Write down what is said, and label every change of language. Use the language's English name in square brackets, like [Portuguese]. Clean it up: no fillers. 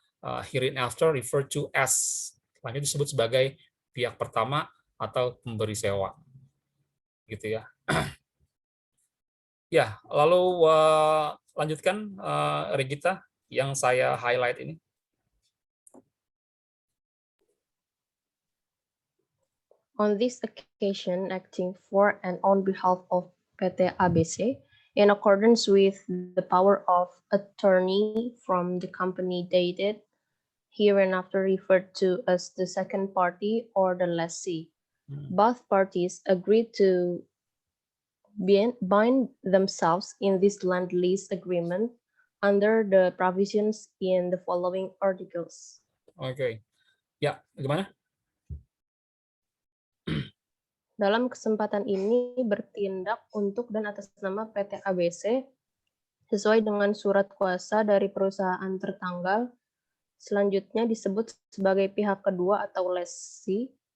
[English] Herein, after, refer to as, [Indonesian] selanjutnya disebut sebagai pihak pertama atau pemberi sewa, gitu ya. Ya, lalu lanjutkan Regita yang saya highlight ini. [English] On this occasion, acting for and on behalf of PT ABC, in accordance with the power of attorney from the company dated hereinafter referred to as the second party or the lessee, both parties agreed to bind themselves in this land lease agreement under the provisions in the following articles. [Indonesian] Oke. Ya, gimana? Dalam kesempatan ini bertindak untuk dan atas nama PT ABC sesuai dengan surat kuasa dari perusahaan tertanggal, selanjutnya disebut sebagai pihak kedua atau lessee.